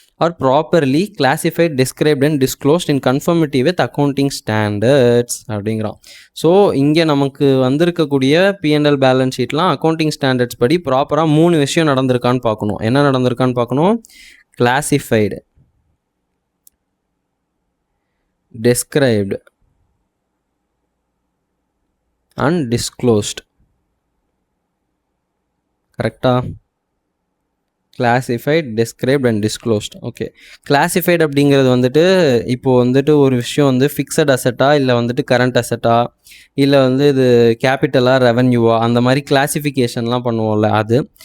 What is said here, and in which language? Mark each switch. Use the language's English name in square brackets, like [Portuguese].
[English] Are properly classified, described and disclosed in conformity with accounting standards அப்படிங்கிறான். [Tamil] So இங்கே நமக்கு வந்திருக்கக்கூடிய P&L பேலன்ஸ் ஷீட்லாம் அக்கௌண்டிங் ஸ்டாண்டர்ட்ஸ் படி ப்ராப்பராக 3 விஷயம் நடந்திருக்கான்னு பார்க்கணும். என்ன நடந்திருக்கான்னு பார்க்கணும், கிளாஸிஃபைடு, [English] described and disclosed. [Tamil] கரெக்டா? Classified, described and disclosed. Okay, classified அப்படிங்கிறது வந்துட்டு இப்போது வந்துட்டு ஒரு விஷயம் வந்து ஃபிக்ஸட் அசட்டா இல்லை வந்துட்டு கரண்ட் அசட்டா இல்லை வந்து இது கேபிட்டலா ரெவன்யூவா அந்த மாதிரி கிளாசிஃபிகேஷன்லாம் பண்ணுவோம்ல அது.